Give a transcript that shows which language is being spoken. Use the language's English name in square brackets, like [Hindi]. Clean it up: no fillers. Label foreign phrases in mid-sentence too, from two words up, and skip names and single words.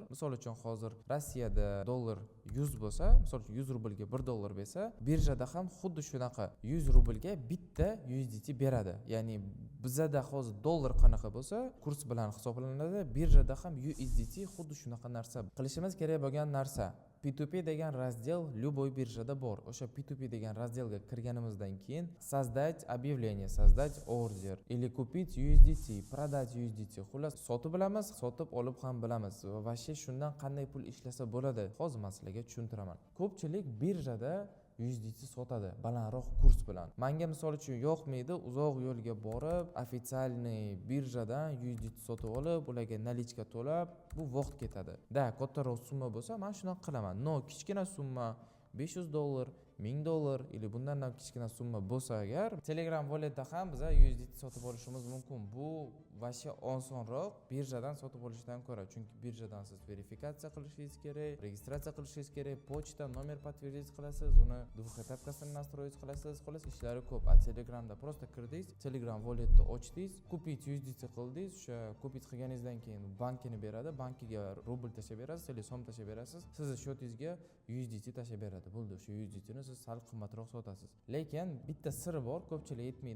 [Uzbek] Misol uchun hozir Rossiyada dollar 100 bo'lsa, misol uchun 100 rublga 1 dollar bersa, birjada ham xuddi shunaqa 100 rublga bitta USDT beradi. Ya'ni bizda hozir dollar qanaqa bo'lsa, kurs bilan hisoblanadi. Birjada ham USDT xuddi shunaqa narsa. Qilishimiz kerak bo'lgan narsa P2P degan razdel любой birjada bor. O'sha P2P degan razdelga kirganimizdan keyin [Russian] создать объявление, создать ордер или купить USDT, продать USDT. [Uzbek] Xullas, sotib bilamiz, sotib olib ham bilamiz. Va shundan qanday pul ishlasa bo'ladi, hozir men sizlarga tushuntiraman. Ko'pchilik birjada USDT sotadi balandroq kurs bilan. Menga misol uchun yoqmaydi, uzoq yo'lga borib, официальный birjadan USDT sotib olib, ularga nalichka to'lab, bu vaqt ketadi. Da, kattaroq summa bo'lsa, men shunaqa qilaman. No, kichkina summa $500, $1000 yoki bundan ham kichkina summa bo'lsa agar, Telegram walletda ham biz USDT sotib olishimiz mumkin. Bu vasha osonroq birjadan sotib olishdan ko'ra, chunki birjadan siz verifikatsiya qilishingiz kerak, registratsiya qilishingiz kerak, pochta, nomer подтвердить qilasiz, uni [Russian] двухэтапкасini настроить [Uzbek] qilasiz. Xolos, ishlari ko'p. A Telegramda просто kirdingiz, Telegram walletni ochdingiz, kupit USDT qildingiz, o'sha kupit qilganingizdan keyin bankini beradi, bankiga rubl tashlab berasiz, yoki so'm tashlab berasiz, sizni shotingizga USDT tashlab beradi. Bo'ldi, o'sha USDTni siz sal qimmatroq sotasiz. Lekin bitta siri bor, ko'pchilik aytmaydi.